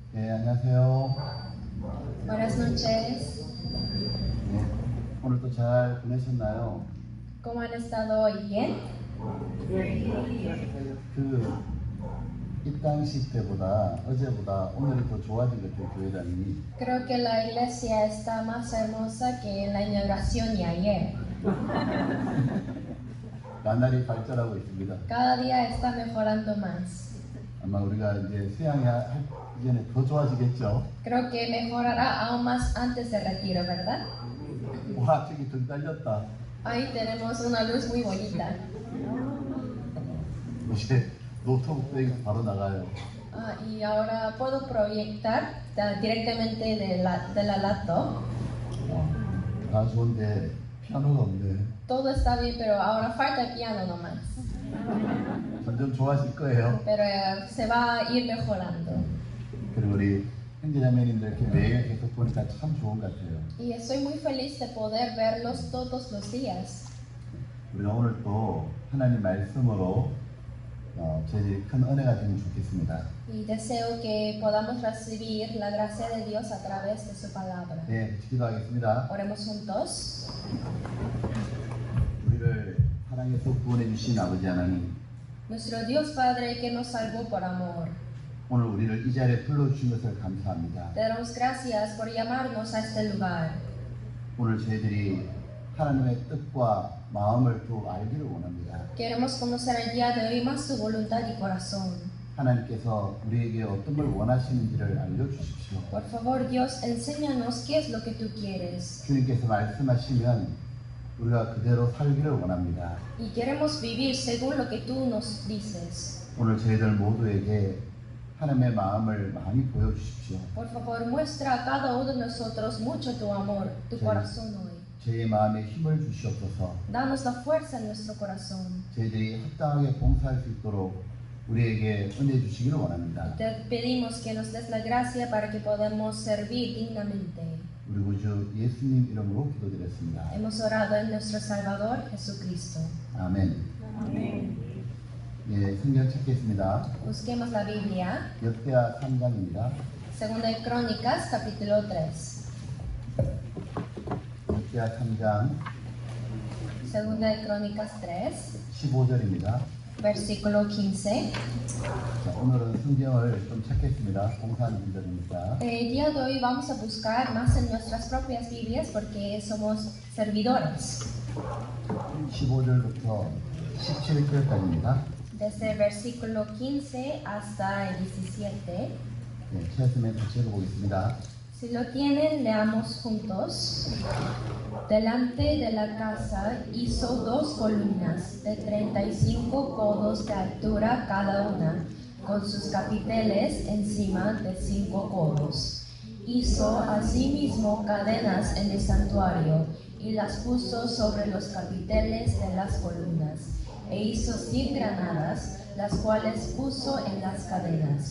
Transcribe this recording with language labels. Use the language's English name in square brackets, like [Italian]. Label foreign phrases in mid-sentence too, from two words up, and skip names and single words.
[Korean] 네, 안녕하세요. [Spanish] Buenas noches. [Korean] 네, 오늘도 잘 보내셨나요? [Spanish] ¿Cómo han estado hoy? ¿Bien? [Korean] 입당식 때보다 어제보다 오늘이 더 좋아진 것 같아요, 교회당이. [Spanish] Creo que la iglesia está más hermosa que en la inauguración y ayer. [Korean] 나날이 발전하고 있습니다. [Spanish] Cada día está mejorando más. [Korean] 아마 우리가 이제 수양이 이제는 더 좋아지겠죠. [Spanish] Creo que mejorará aún más antes del retiro, ¿verdad? [Korean] 와, 저기 등 딸렸다. [Spanish] Ahí tenemos una luz muy bonita. [Korean] 이제 노트북 빼기 바로 나가요. [Spanish] Y ahora puedo proyectar directamente de la laptop. [Korean] 다 좋은데 피아노가 없네. [Spanish] Todo está bien, pero ahora falta el piano nomás. [Korean] 점점 좋아질 거예요. [Spanish] Pero se va a ir mejorando. [Korean] 그리고 우리 형제자매님들 이렇게 매일 계속 보니까 참 좋은 것 같아요. [Spanish] Y estoy muy feliz de poder verlos todos los días. [Korean] 우리가 오늘 또 하나님 말씀으로 저희들이 큰 은혜가 되면 좋겠습니다. [Spanish] Y deseo que podamos recibir la gracia de Dios a través de su palabra. [Korean] 네, 기도하겠습니다. [Spanish] Oremos juntos. [Korean] 우리를 사랑해서 구원해 주신 아버지 하나님, [Spanish] Nuestro Dios Padre que nos salvó por amor. [Korean] 오늘 우리를 이 자리에 불러주신 것을 감사합니다. [Spanish] Te damos gracias por llamarnos a este lugar. [Korean] 오늘 저희들이 하나님의 뜻과 마음을 더 알기를 원합니다. [Spanish] Queremos conocer el día de hoy más su voluntad y corazón. [Korean] 하나님께서 우리에게 어떤 걸 원하시는지를 알려주십시오. [Spanish] Por favor, Dios, enséñanos qué es lo que tú quieres. [Korean] 주님께서 말씀하시면 우리가 그대로 살기를 원합니다. [Spanish] Y queremos vivir según lo que tú nos dices. [Korean] 오늘 저희들 모두에게 하나님의 마음을 많이 보여주십시오. [Spanish] Por favor, muestra a cada uno de nosotros mucho tu amor, tu corazón hoy. [Korean] 저희의 마음에 힘을 주시옵소서. [Spanish] Danos la fuerza en nuestro corazón. [Korean] 저희들이 합당하게 봉사할 수 있도록 우리에게 은혜 주시기를 원합니다. [Spanish] Te pedimos que nos des la gracia para que podamos servir dignamente. [Korean] 우리 구주 예수님 이름으로 기도드렸습니다. [Spanish] Hemos orado en nuestro Salvador Jesucristo. [Korean] 아멘. [Spanish] Amén. [Korean] 예, 성경 찾겠습니다. [Spanish] Busquemos la Biblia. [Korean] 역대하 3장입니다. [Spanish] Segunda de Crónicas, capítulo 3. [Korean] 역대하 3장 [Spanish] Segunda de Crónicas 3, [Korean] 15절입니다. [Spanish] versículo 15. [Korean] 자, 오늘은 성경을 좀 찾겠습니다. 봉사하는 분들입니다. [Spanish] El día de hoy vamos a buscar más en nuestras propias Biblias porque somos servidores. [Korean] 15절부터 17절까지입니다. [Spanish] Desde el versículo 15 hasta el 17. [Korean] 네, 찾았으면 같이 읽어보겠습니다. [Spanish] Si lo tienen, leamos juntos. Delante de la casa hizo 2 columnas de 35 codos de altura cada una, con sus capiteles encima de 5 codos. Hizo asimismo cadenas en el santuario y las puso sobre los capiteles de las columnas, e hizo 100 granadas, las cuales puso en las cadenas.